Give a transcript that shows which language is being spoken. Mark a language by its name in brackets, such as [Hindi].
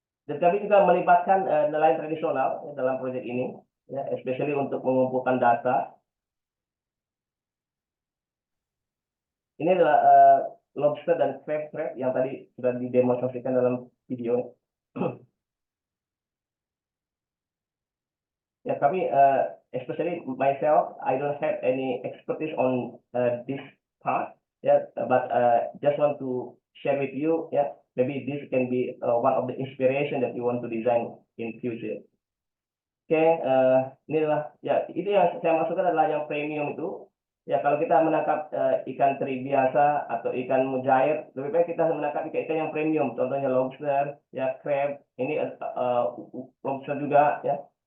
[Indonesian] Dan kami juga melibatkan nelayan tradisional ya, dalam proyek ini, ya, especially untuk mengumpulkan data. Ini adalah lobster dan crab trap yang tadi sudah didemonstrasikan dalam video. Ya, kami, [English] especially myself, I don't have any expertise on this part, yeah, but just want to share with you, yeah, maybe this can be one of the inspiration that you want to design in future. [Indonesian] Oke, ini adalah, ya, itu yang saya maksudkan adalah yang premium itu. Ya, kalau kita menangkap ikan teri biasa atau ikan mujair, lebih baik kita menangkap ikan yang premium, contohnya lobster, ya, crab, ini lobster juga, ya.